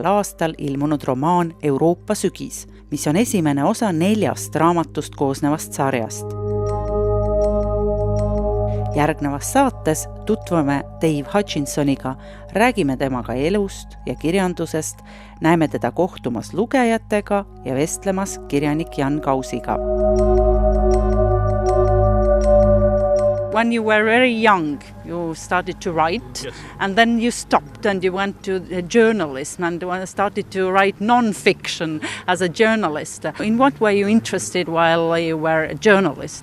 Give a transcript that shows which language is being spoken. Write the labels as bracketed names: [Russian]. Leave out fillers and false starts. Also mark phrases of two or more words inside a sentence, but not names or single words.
[Estonian] aastal ilmunud romaan Euroopa sügis, mis on esimene osa 4 raamatust koosnevast sarjast. Järgnevas saates tutvume Dave Hutchinsoniga, räägime temaga elust ja kirjandusest, näeme teda kohtumas lugejatega ja vestlemas kirjanik Jan Kausiga. [English] When you were very young, you started to write, yes. And then you stopped and you went to journalism and started to write non-fiction as a journalist. In what were you interested while you were a journalist?